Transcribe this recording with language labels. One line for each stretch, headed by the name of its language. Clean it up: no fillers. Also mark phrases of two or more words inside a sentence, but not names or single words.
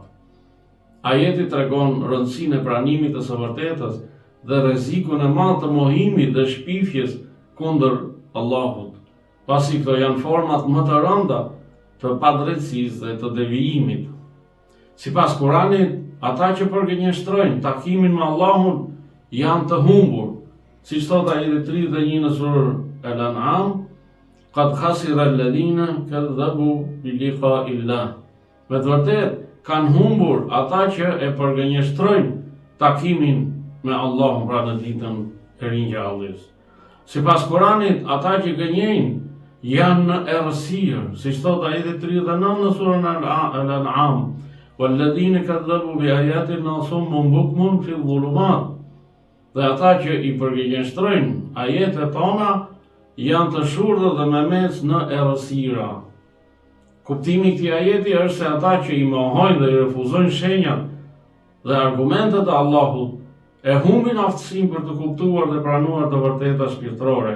Albanian: Ajeti tregon rëndësinë e pranimit të së vërtetës dhe rrezikun e madh të mohimit dhe shpifjes kundër Allahut, pasi këto janë format më të rënda të padrejtësisë dhe të devijimit. Sipas Kuranit, ata që përgënjeshtrojnë takimin me Allahun janë të humbur, siç thot ajeti 31 në surën Al-An'am,
Arabic: قد خسر الذين كذبوا بلقاء الله.
Albanian: Me të vërtetë kanë humbur ata që e përgënjeshtrojnë takimin me Allahun, pra në ditën e ringjalljes. Sipas Kuranit, ata që gënjejnë janë në errësirë, siç thot ajeti 39 në surën Al-An'am,
Arabic: والذين كذبوا بآياتنا صم بكم في الظلمات.
Albanian: Dhe ata që i përgënjeshtrojnë ajetet tona janë të shurdhë dhe me mes në errësira. Kuptimi i këtij ajeti është se ata që i mohojnë dhe i refuzojnë shenjat dhe argumentet e Allahut e humbin aftësinë për të kuptuar dhe pranuar të vërteta shpirtërore.